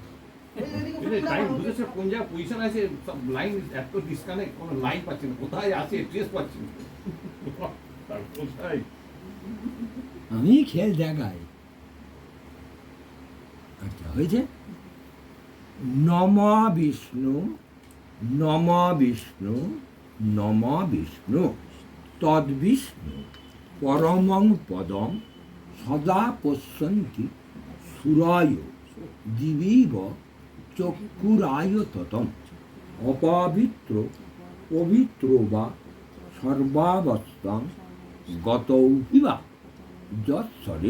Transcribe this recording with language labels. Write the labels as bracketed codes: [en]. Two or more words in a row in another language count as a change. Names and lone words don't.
[bn] টাইম বুঝেছে কোন জায়গায় পজিশন আছে, সব লাইন এত ডিসকানেক্ট, কোনো লাইন পাচ্ছি না, কোথায় আছে ট্রেস পাচ্ছি না। কোথায় আমি খেল দেখাই। আচ্ছা হয়েছে। [sa] নমা বিষ্ণু নম বিষ্ণু নম বিষ্ণু তদ্বিষ্ণু পরমং পদম সদা পশ্যন্তি সুরায় দিবীব চক্ষুরায় ততম অপবিত্র পবিত্র বা সর্বাবস্থাং গতৌহিবা যৎসরে